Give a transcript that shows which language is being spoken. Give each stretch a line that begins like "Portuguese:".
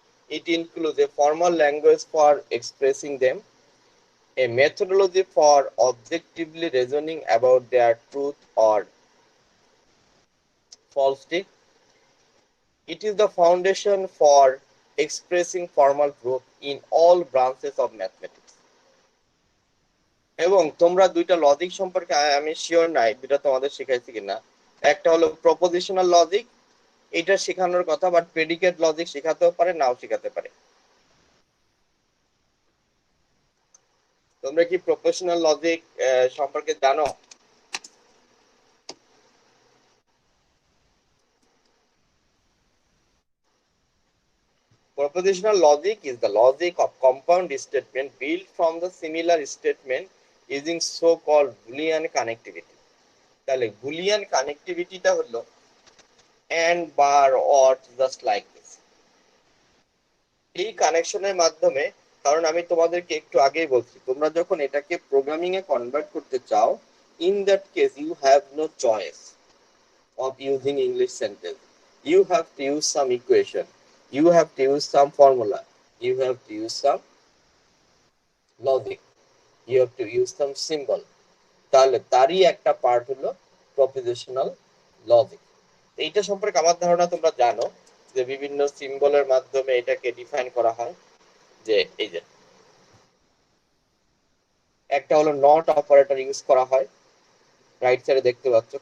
English: It includes a formal language for expressing them, a methodology for objectively reasoning about their truth or falsity. It is the foundation for expressing formal proof in all branches of mathematics.
Bangla: এবং তোমরা দুইটা logic সম্পর্কে আমি sure নাই দুইটা তোমাদের শেখাইছি কিনা। একটা হলো প্রপোজিশনাল লজিক, এটা শেখানোর কথা, বাট প্রেডিকেট লজিক শেখাতেও পারে, নাও শেখাতে পারে। তোমরা কি প্রপোজিশনাল লজিক সম্পর্কে জানো?
English: Propositional logic is the logic of compound statement built from the similar statement using so-called Boolean connectivity.
Bangla: তাহলে
English: Boolean connectivity-টা হলো and, bar, or, just like this.
Bangla: এই কানেকশনের মাধ্যমে, কারণ আমি তোমাদেরকে একটু আগেই বলছি, তোমরা যখন এটাকে প্রোগ্রামিং এ কনভার্ট করতে চাও,
English: in that case you have no choice of using English sentence. You have to use some equation. You have to use some formula. You have to use some logic. You have to use some symbol.
Bangla: তাহলে তারই একটা part হলো propositional logic. এইটা সম্পর্কে আমার ধারণা তোমরা জানো যে বিভিন্ন সিম্বলের মাধ্যমে এটাকে ডিফাইন করা হয়। যে এই যে একটা হলো নট অপারেটর ইউজ করা হয়, রাইট সাইডে দেখতে পাচ্ছ।